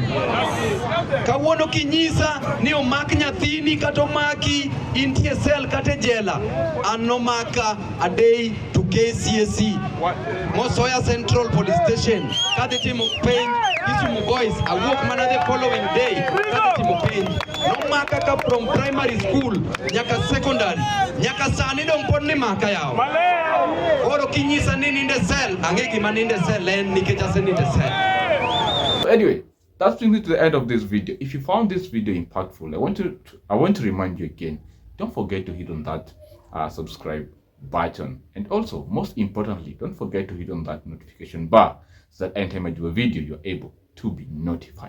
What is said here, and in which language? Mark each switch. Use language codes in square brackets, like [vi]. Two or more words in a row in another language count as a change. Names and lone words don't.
[luo] Kawuono kinyisa ni omak nyathini kata omaki intie sel kata jela, an nomaka [en] a day to KCSE [luo] Mosoya Central Police Station kati timo penj Kisumu boys awuok mana [en] the following day [luo] kati timo penj nomaka ka [en] from primary school [luo] nyaka secondary nyaka sani dong pod ni maka yao oro kinyisa ni ninde sel ang'e gima ninde sel en nikech aseninde sel. [en] Anyway, that brings me to the end of this video. If you found this video impactful, I want to remind you again, don't forget to hit on that subscribe button, and also most importantly, don't forget to hit on that notification bar so that anytime I do a video, you're able to be notified.